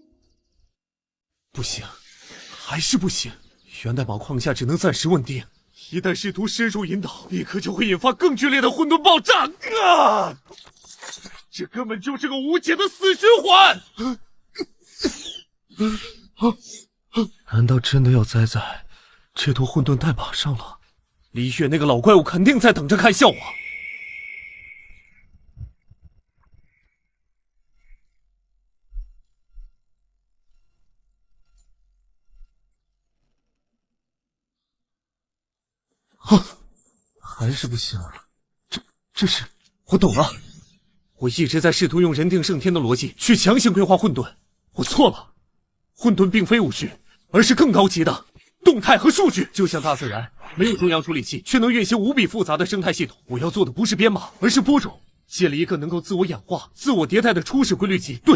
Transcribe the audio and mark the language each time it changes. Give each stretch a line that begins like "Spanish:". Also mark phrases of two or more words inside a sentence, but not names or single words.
Chinese: 不行，還是不行。源代碼框架只能暫時穩定，一旦試圖深入引導，立刻就會引發更劇烈的混沌爆炸啊！這根本就是個無解的死循環。難道真的要栽在這坨混沌代碼上了？李煜那個老怪物肯定在等着看笑話。还是不行。這是……我懂了。我一直在試圖用人定勝天的邏輯去強行規劃混沌，我錯了。混沌並非物質，而是更高級的動態和數據。就像大自然，沒有中央處理器，卻能運行無比複雜的生態系統。我要做的不是編碼，而是播種，建立一個能夠自我演化、自我迭代的初始規律集。